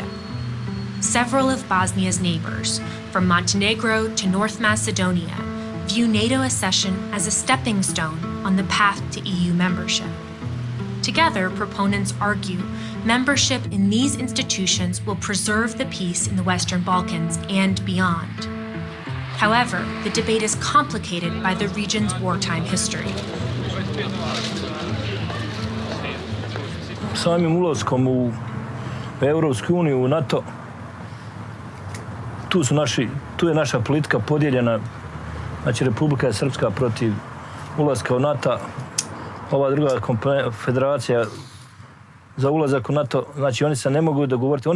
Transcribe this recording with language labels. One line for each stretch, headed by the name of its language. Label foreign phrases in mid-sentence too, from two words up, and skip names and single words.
English: Several of Bosnia's neighbors, from Montenegro to North Macedonia, view NATO accession as a stepping stone on the path to EU membership. Together, proponents argue membership in these institutions will preserve the peace in the Western Balkans and beyond. However, the debate is complicated by the region's wartime history.
Bosnian: Samim ulaskom u Europsku uniju, u NATO, tu je naša politika podijeljena. Znači, Republika Srpska protiv ulaska u NATO, ova druga federacija za ulazak u NATO, znači oni se ne mogu dogovoriti.